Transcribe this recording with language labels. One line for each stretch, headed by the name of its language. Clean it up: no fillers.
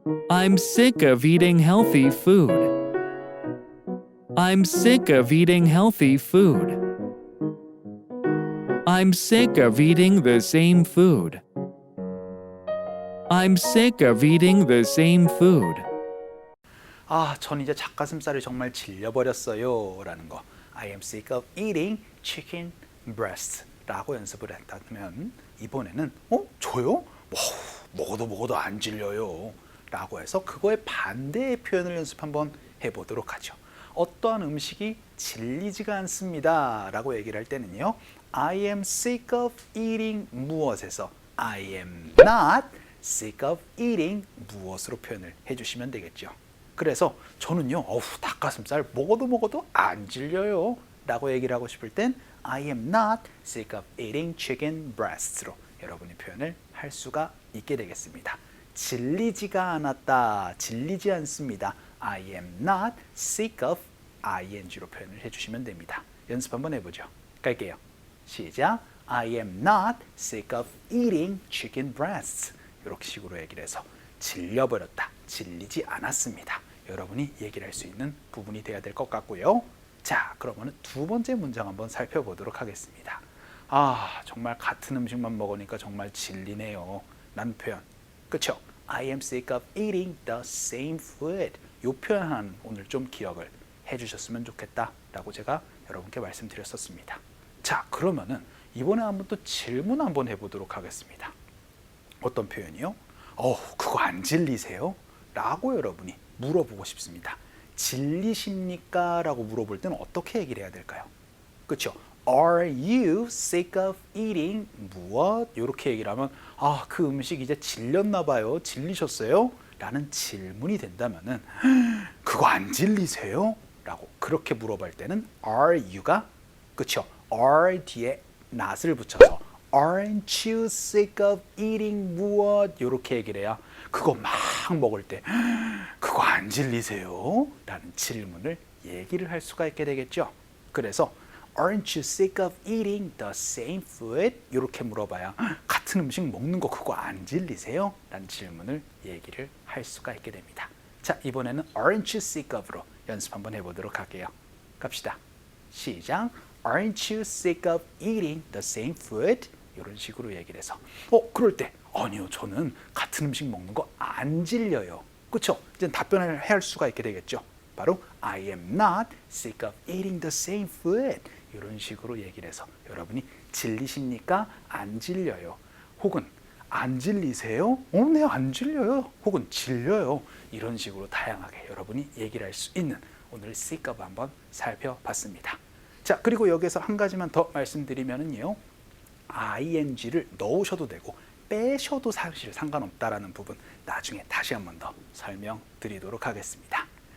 English: I'm sick of eating healthy food. I'm sick of eating healthy food. I'm sick of eating the same food. I'm sick of eating the same food.
Korean: 아, 전 이제 닭가슴살이 정말 질려버렸어요 라는 거.
English: I am sick of eating chicken breast 라고 연습을 했다면 이번에는 저요?
Korean: 먹어도 안 질려요 라고 해서 그거의 반대의 표현을 연습 한번 해보도록 하죠. 어떠한 음식이 질리지가 않습니다 라고 얘기를 할 때는요, I am sick of eating 무엇에서 I am not sick of eating 무엇으로 표현을 해주시면 되겠죠. 그래서 저는요, 닭가슴살 먹어도 안 질려요 라고 얘기를 하고 싶을 땐 I am not sick of eating chicken breasts 로 여러분이 표현을 할 수가 있게 되겠습니다. 질리지가 않았다, 질리지 않습니다.
English: I am not sick of ing로 표현을 해주시면 됩니다.
Korean: 연습 한번 해보죠. 갈게요. 시작.
English: I am not sick of eating chicken breasts.
Korean: 이렇게 식으로 얘기를 해서 질려버렸다, 질리지 않았습니다. 여러분이 얘기를 할 수 있는 부분이 돼야 될 것 같고요. 자, 그러면 두 번째 문장 한번 살펴보도록 하겠습니다. 아, 정말 같은 음식만 먹으니까 정말 질리네요 라는 표현. 그쵸?
English: I am sick of eating the same food.
Korean: 이 표현 하나는 오늘 좀 기억을 해주셨으면 좋겠다 라고 제가 여러분께 말씀드렸었습니다. 자, 그러면은 이번에 한번 또 질문 한번 해보도록 하겠습니다. 어떤 표현이요? 그거 안 질리세요? 라고 여러분이 물어보고 싶습니다. 질리십니까? 라고 물어볼 때는 어떻게 얘기를 해야 될까요? 그렇죠?
English: Are you sick of eating 무엇?
Korean: 이렇게 얘기를 하면 그 음식 이제 질렸나 봐요. 질리셨어요? 라는 질문이 된다면은 그거 안 질리세요? 라고 그렇게 물어볼 때는 are you가 그렇죠?
English: are 뒤에 not을 붙여서 Aren't you sick of eating 무엇?
Korean: 이렇게 얘기를 해야 그거 막 먹을 때 그거 안 질리세요? 라는 질문을 얘기를 할 수가 있게 되겠죠.
English: 그래서 Aren't you sick of eating the same food?
Korean: 이렇게 물어봐야 같은 음식 먹는 거 그거 안 질리세요? 라는 질문을 얘기를 할 수가 있게 됩니다. 자, 이번에는 Aren't you sick of 로 연습 한번 해보도록 할게요. 갑시다. 시작.
English: Aren't you sick of eating the same food?
Korean: 이런 식으로 얘기를 해서 그럴 때 아니요, 저는 같은 음식 먹는 거 안 질려요. 그렇죠? 이제 답변을 할 수가 있게 되겠죠.
English: 바로 I am not sick of eating the same food.
Korean: 이런 식으로 얘기를 해서 여러분이 질리십니까? 안 질려요. 혹은 안 질리세요? 네, 안 질려요. 혹은 질려요. 이런 식으로 다양하게 여러분이 얘기를 할 수 있는 오늘 sick of 한번 살펴봤습니다. 자, 그리고 여기서 한 가지만 더 말씀드리면은요, ing를 넣으셔도 되고 빼셔도 사실 상관없다라는 부분 나중에 다시 한 번 더 설명드리도록 하겠습니다.